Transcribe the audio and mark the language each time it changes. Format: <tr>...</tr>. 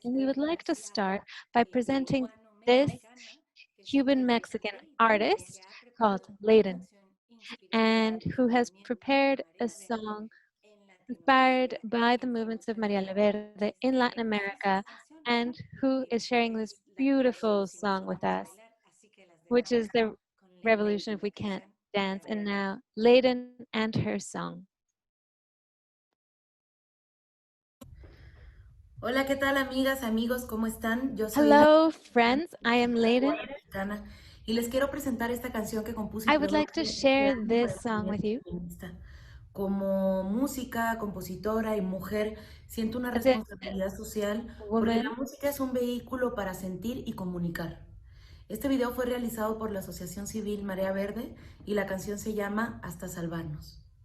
<en>And we would like to start by presenting this Cuban-Mexican artist called Layden, and who has prepared a song inspired by the movements of Maria Verde in Latin America, and who is sharing this beautiful song with us, which is the Revolution If We Can't Dance. And now, Layden and her song.</en> <es>Hola, ¿qué tal, amigas, amigos? ¿Cómo están? Yo soy</es> <en>Hello, friends. I am Layden.</en> <es>y les quiero presentar esta canción que compuse.</es> <en>I would like to share this song with you.</en> <es>Como música, compositora y mujer, siento una responsabilidad social porque la música es un vehículo para sentir y comunicar. Este video fue realizado por la Asociación Civil Marea Verde y la canción se llama Hasta Salvarnos.</es>